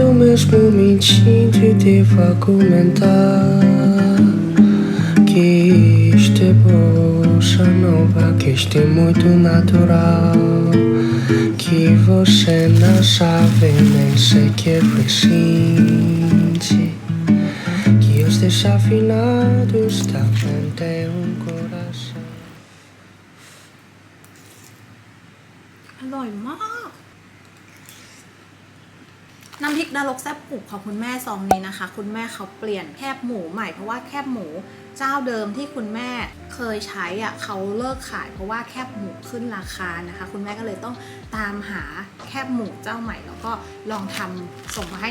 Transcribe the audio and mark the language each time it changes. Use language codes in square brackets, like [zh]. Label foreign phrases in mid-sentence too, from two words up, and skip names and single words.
[pt] mesmo mentindo e devo argumentar que isto é bossa nova, que isto é muito natural, que você não sabe nem sequer pressente, que os desafinados também têm coração. [th] อร่อยมากน้ำพริกนรกแซ่บกรุบของคุณแม่ซองนี้นะคะคุณแม่เขาเปลี่ยนแคบหมูใหม่เพราะว่าแคบหมูเจ้าเดิมที่คุณแม่เคยใช้อ่ะ เขาเลิกขายเพราะว่าแคบหมูขึ้นราคานะคะคุณแม่ก็เลยต้องตามหาแคบหมูเจ้าใหม่แล้วก็ลองทำส่งมาให้